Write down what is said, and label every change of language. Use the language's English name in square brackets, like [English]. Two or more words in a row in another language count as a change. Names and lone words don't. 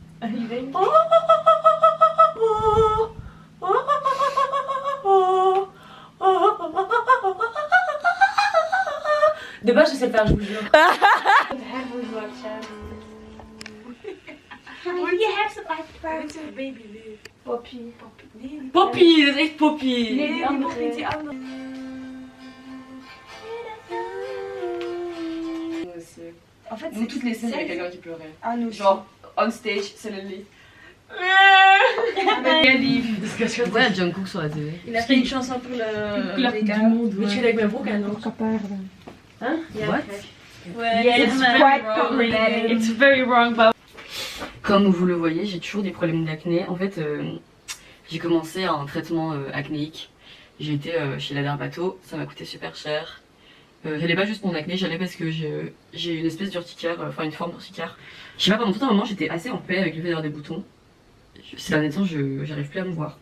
[French] De base, je sais le faire, je vous jure. [Dutch] Poppy, dat is echt Poppy. Nee, die Poppy, die andere. [French] En fait, c'est toutes les scènes avec quelqu'un qui pleurait. Ah, nous. Genre, [English] on stage, suddenly. [French] Ouais, Jungkook sur la télé. Il a fait une chanson pour le du monde. Mais tu es avec ma broca, non? Hein? [English] What? [French] Ouais, [English] It's very wrong, but... [French] Comme vous le voyez, j'ai toujours des problèmes d'acné. En fait, j'ai commencé un traitement acnéique. J'ai été chez la dermato, ça m'a coûté super cher. J'allais pas juste pour mon acné, j'allais parce que j'ai une espèce d'urticaire, enfin une forme d'urticaire. Je sais pas, pendant tout un moment j'étais assez en paix avec le fait d'avoir des boutons. Ces derniers temps, j'arrive plus à me voir.